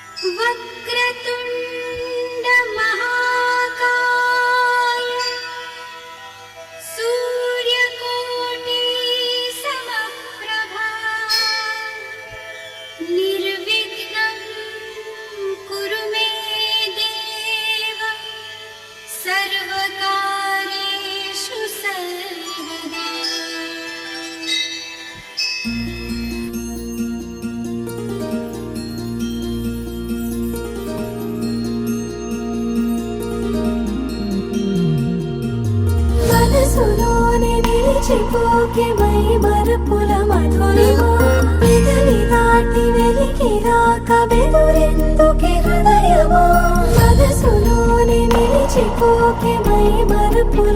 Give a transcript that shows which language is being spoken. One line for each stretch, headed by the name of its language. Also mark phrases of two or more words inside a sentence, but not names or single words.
Sanskrit: वक्रतुण्ड महाकाय सूर्यकोटि समप्रभा निर्विघ्नं कुरु मे देव सर्वकार्येषु सर्वदा।
Telugu: మనసులోనే నిలిచిపోకే మై మరపుల మధురిమా పెదవి దాటి వెలికి రాక బెదురెందుకే హృదయమా మనసులోనే నిలిచిపోకే మై మరపుల